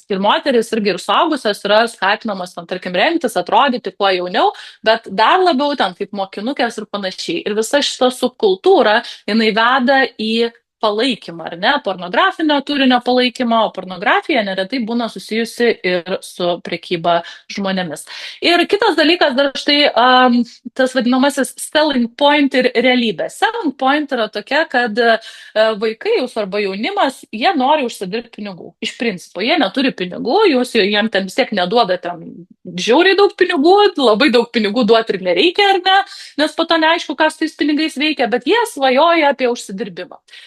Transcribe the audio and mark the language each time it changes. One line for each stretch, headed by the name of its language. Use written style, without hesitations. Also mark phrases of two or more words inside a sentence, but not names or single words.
Lithuanian: Ir moteris irgi ir suaugusios yra skatinamas, tarkim, rengtis, atrodyti kuo jauniau, bet dar labiau ten kaip mokinukės ir panašiai. Ir visa šita subkultūra, jinai veda į palaikymą, ar ne, pornografinio turinio palaikymą, o pornografija neretai būna susijusi ir su prekyba žmonėmis. Ir kitas dalykas dar štai tas vadinamasis
English: selling point
Lithuanian: ir realybė.
English: Selling point
Lithuanian: yra tokia, kad vaikai jūsų arba jaunimas, jie nori užsidirbti pinigų. Iš principo, jie neturi pinigų, jūs jiems ten vis tiek neduodate žiauriai daug pinigų, labai daug pinigų duoti ir nereikia, ar ne, nes po to neaišku, kas tais pinigais veikia, bet jie svajoja apie užsidirbimą.